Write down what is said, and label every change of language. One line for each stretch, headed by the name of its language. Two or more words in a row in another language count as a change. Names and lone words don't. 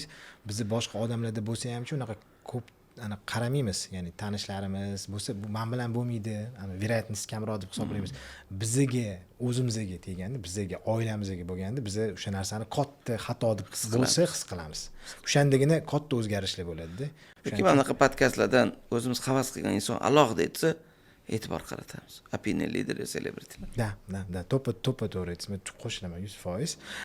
Uzbek: Bizni boshqa odamlarda bo'lsa ham unaqa ko'p qaramaymiz, ya'ni tanishlarimiz bo'lsa, bu men bilan bo'lmaydi, verayatность kamroq deb hisoblaymiz. Bizga, o'zimizga teganda, bizga, oilamizga bo'lganda, biz o'sha narsani katta xato deb bo'lsa his qilamiz. O'shandagina katta o'zgarishlar bo'ladi-da. Yoki mana bunaqa podkastlardan o'zimiz havas qilgan inson alohida aytsa, e'tibor qaratamiz.
English: Opinion leader, celebrity.
Uzbek: Da, to'ppa to'g'ri aytasiz. Men qo'shilaman 100%.